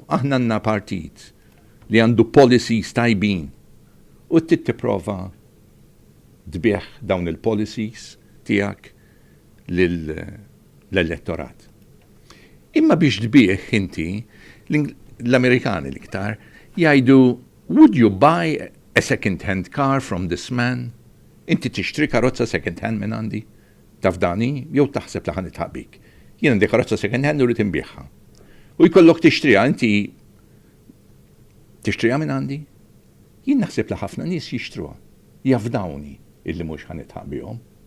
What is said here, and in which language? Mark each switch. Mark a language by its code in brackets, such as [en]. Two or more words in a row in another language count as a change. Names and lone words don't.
[mt] Aħna għandna partit li għandu policies tajbin u trid tipprova tbieħ dawn il-policies tiegħek l-elettorat. Imma biex tbieħ inti l-Amerikani l-iktar jgħidu [en] would you buy a second-hand car from this man? [mt] Inti tixtri karozza second-hand minn għandi? Tafdani jew taħseb li ħan itħabbik. Jien għandi karozza second-hand u rrid inbieħha. U jkollok tixtriha inti tixtriha minn għandi? Jien naħseb li ħafna nies jixtruha. Jafdawni illi mhux ħan itħabbihom.